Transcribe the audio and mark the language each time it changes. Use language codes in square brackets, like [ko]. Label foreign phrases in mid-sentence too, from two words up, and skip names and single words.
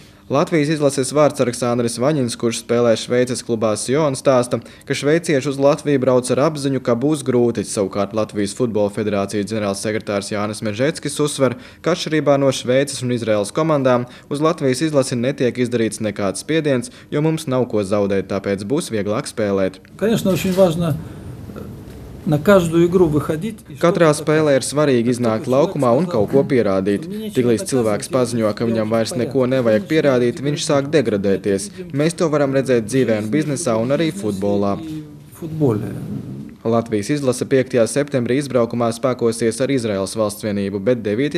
[lv] Latvijas izlases vārdsargs Andris Vaņins, kurš spēlē Šveices klubā Sion, stāsta, ka šveicieši uz Latviju brauc ar apziņu, ka būs grūti. Savukārt Latvijas futbola federācijas ģenerāls sekretārs Jānis Mežeckis uzsver, ka atšķirībā no Šveices un Izraēlas komandām uz Latvijas izlasi netiek izdarīts nekāds spiediens, jo mums nav ko zaudēt, tāpēc būs vieglāk spēlēt. [ru] Конечно, очень важно на каждую игру выходить. [lv] Katrā spēlē ir svarīgi iznākt laukumā un kaut ko pierādīt. Tiklīdz cilvēks paziņo, ka viņam vairs neko nevajag pierādīt, viņš sāk degradēties. Mēs to varam redzēt dzīvē un biznesā un arī futbolā. Latvijas izlase 5. septembrī izbraukumā spēkosies ar Izraēlas valsts vienību, bet 9.